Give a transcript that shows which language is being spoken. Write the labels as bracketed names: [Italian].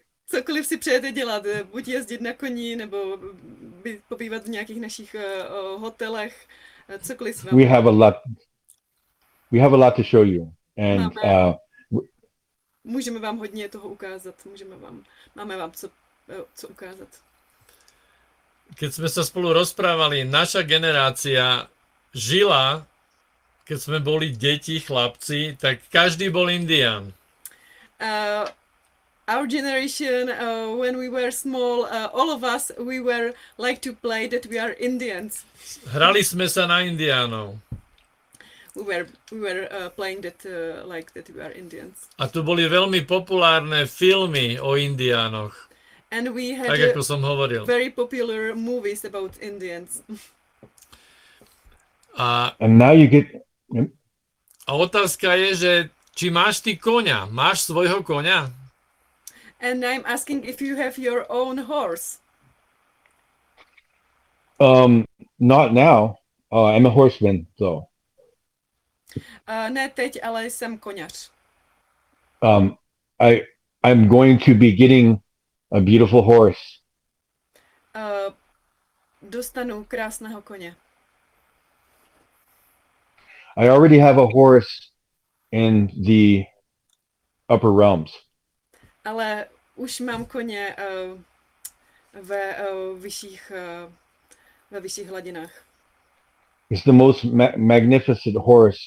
[Czech] Cokoliv si přejete dělat, buď jezdit na koni, nebo pobývat v nějakých našich hotelech, cokoliv. [English] We have a lot to show you. And, [Czech] můžeme vám hodně toho ukázat, máme vám co ukázat. [Slovak] Keď sme sa spolu rozprávali, naša generácia žila, keď sme boli deti, chlapci, tak každý bol Indián. [English] Our generation, when we were small, all of us, we were like to play that we are Indians. [Slovak] Hrali sme sa na Indiánov. [English] We were playing that we are Indians. [Slovak] A tu boli veľmi populárne filmy o Indiánoch. [English] And we had [Slovak] tak, ako som hovoril. [English] Very popular movies about Indians. And now you get... [Slovak] A otázka je, že či máš ty koňa? Máš svojho koňa? [English] And I'm asking if you have your own horse. Not now. I'm a horseman, though. [Czech] Ne teď, ale jsem koňař. [English] I'm going to be getting a beautiful horse. [Czech] Dostanu krásného koně. [English] I already have a horse in the upper realms. [Czech] Ale už mám koně ve vyšších hladinách. [English] It's the most magnificent horse.